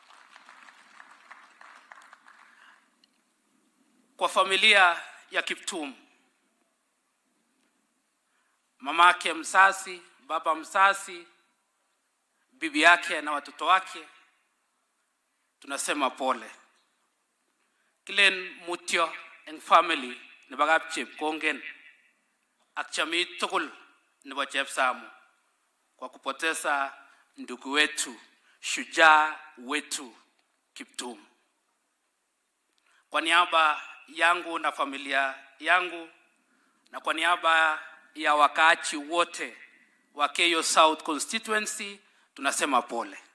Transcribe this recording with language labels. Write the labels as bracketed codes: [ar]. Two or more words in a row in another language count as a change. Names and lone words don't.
[sw] Kwa familia ya Kiptum, mamake mzazi, baba mzazi, bibi yake na watoto wake, tunasema pole. [kln] Kilen mutyo en family ne bagap chep kongen ak chami tukul nebo chep [sw] samu kwa kupoteza ndugu wetu, shujaa wetu Kiptum. Kwa niaba yangu na familia yangu na kwa niaba ya wakaachi wote wa Keyo South constituency tunasema pole.